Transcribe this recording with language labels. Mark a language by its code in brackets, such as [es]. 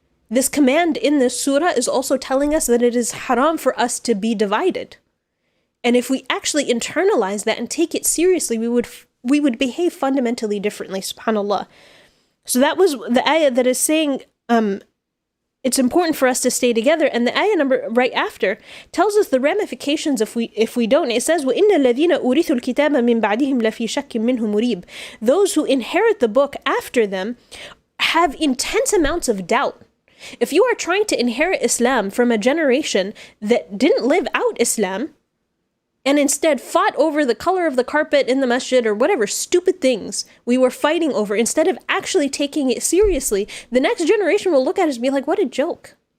[en] This command in this surah is also telling us that it is haram for us to be divided. And if we actually internalize that and take it seriously, we would behave fundamentally differently, subhanallah. So that was the ayah that is saying it's important for us to stay together. And the ayah number right after tells us the ramifications if we don't. It says, [ar] وَإِنَّ الَّذِينَ أُورِثُوا الْكِتَابَ مِنْ بَعْدِهِمْ لَفِي شَكٍّ مِّنْهُ مُرِيبٍ. [en] Those who inherit the book after them have intense amounts of doubt. If you are trying to inherit Islam from a generation that didn't live out Islam, and instead fought over the color of the carpet in the masjid or whatever stupid things we were fighting over, instead of actually taking it seriously, the next generation will look at us and be like, what a joke.